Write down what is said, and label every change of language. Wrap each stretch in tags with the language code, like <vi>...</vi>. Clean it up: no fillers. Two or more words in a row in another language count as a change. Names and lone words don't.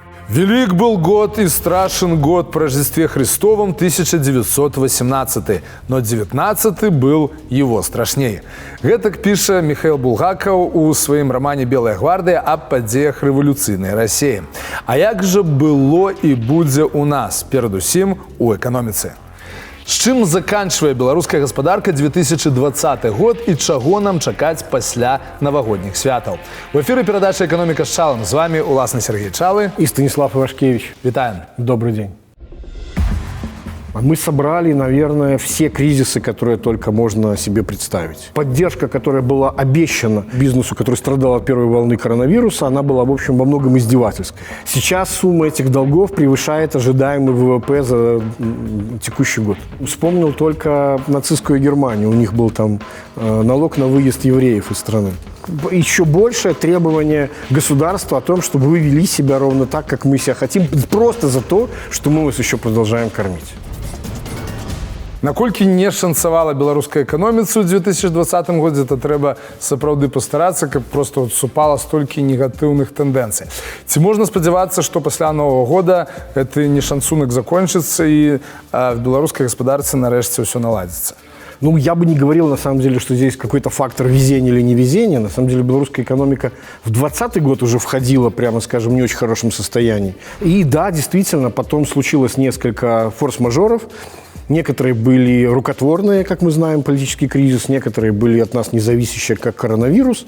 <ru>Велик был год и страшен год по Рождестве Христовом 1918, но 19 был его страшней.</ru> <be>Гэтак піша Михаил Булгаков у своим романе</be> <ru>«Белая гвардия»</ru> <be>о падзеях рэвалюцыйнай России. А як же было и будзе у нас, перадусім у экономіцы? З чым заканчвае беларуская гаспадарка 2020 год і чаго нам чакаць пасля навагодніх святаў? В эфіры перадача</be> <ru>«Экономика с Чалом».</ru> <be>З вами Уласны Сергей Чалы и Станислав Ивашкевич. Витаем.</be> <ru>Добрый день. Мы собрали, наверное, все кризисы, которые только можно себе представить. Поддержка, которая была обещана бизнесу, который страдал от первой волны коронавируса, она была, в общем, во многом издевательской. Сейчас сумма этих долгов превышает ожидаемый ВВП за текущий год. Вспомнил только нацистскую Германию. У них был там налог на выезд евреев из страны. Еще большее требование государства о том, чтобы вы вели себя ровно так, как мы себя хотим, просто за то, что мы вас еще продолжаем кормить.</ru> <be>Наколькі не шанцавала беларускай эканоміцы ў 2020 годзе, то трэба сапраўды пастарацца, каб просто супала столькі негатыўных тэндэнцый. Ці можна спадзявацца, што пасля Нового года гэты нешанцунак закончыцца і в беларускай гаспадарцы нарэшце ўсё наладзіцца?</be> <ru>Ну, я бы не говорил, на самом деле, что здесь какой-то фактор везения или невезения. На самом деле, белорусская экономика в 2020 год уже входила, прямо скажем, в не очень хорошем состоянии. И да, действительно, потом случилось несколько форс-мажоров. Некоторые были рукотворные, как мы знаем, политический кризис, некоторые были от нас независящие, как коронавирус.</ru>